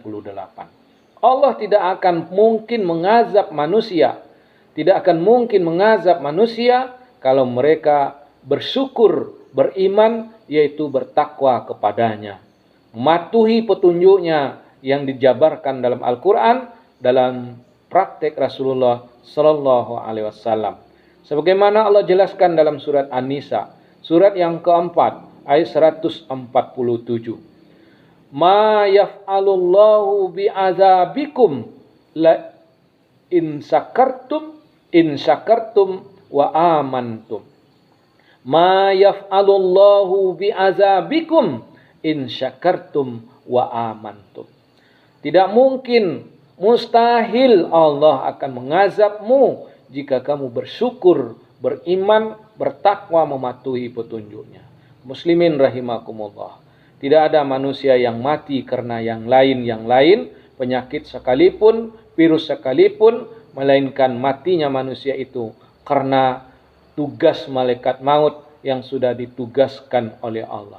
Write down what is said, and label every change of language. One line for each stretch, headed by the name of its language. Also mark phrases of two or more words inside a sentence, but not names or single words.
Indonesian: Allah tidak akan mungkin mengazab manusia, tidak akan mungkin mengazab manusia kalau mereka bersyukur, beriman, yaitu bertakwa kepadanya, mematuhi petunjuknya yang dijabarkan dalam Al-Quran, dalam praktek Rasulullah
Arabic: صلى الله عليه وسلم.
Indonesian: Sebagaimana Allah jelaskan dalam surat An-Nisa, surat yang keempat, ayat 147.
Arabic: ما يفعل الله بعذابكم لئن شكرتم وآمنتم. ما يفعل الله بعذابكم إن شكرتم وآمنتم.
Indonesian: Tidak mungkin, mustahil Allah akan mengazabmu jika kamu bersyukur, beriman, bertakwa, mematuhi petunjuknya.
Arabic: مسلمين رحمكم الله.
Indonesian: Tidak ada manusia yang mati karena yang lain, penyakit sekalipun, virus sekalipun, melainkan matinya manusia itu karena tugas malaikat maut yang sudah ditugaskan oleh Allah.